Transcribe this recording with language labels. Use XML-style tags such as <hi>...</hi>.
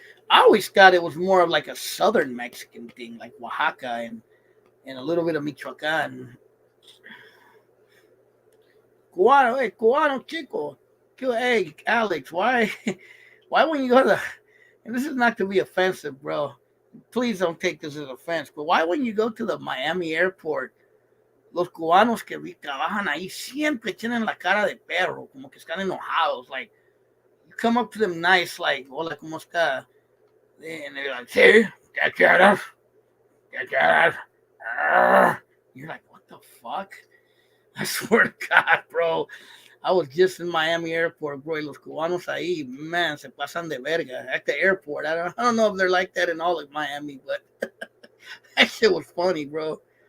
<en>I always thought it was more of like a southern Mexican thing, like Oaxaca and a little bit of Michoacan. Cubano, hey, Cubano Chico. Hey, Alex, why why when you go to, and this is not to be offensive, bro. Please don't take this as offense, but why when you go to the Miami airport,</en> <es>los cubanos que trabajan ahí siempre tienen la cara de perro, como que están enojados.</es> <en>Like, you come up to them nice, like,</en> <es>hola, ¿cómo está?</es> <en>And they're like,</en> <es>sí, ¿qué quieres? ¿Qué quieres?</es> <en>You're like, what the fuck? I swear to God, bro. I was just in Miami airport, bro.</en> <es>Y los cubanos ahí,</es> <en>man,</en> <es>se pasan de verga</es> <en>at the airport. I don't know if they're like that in all of Miami, but that shit was funny, bro.</en>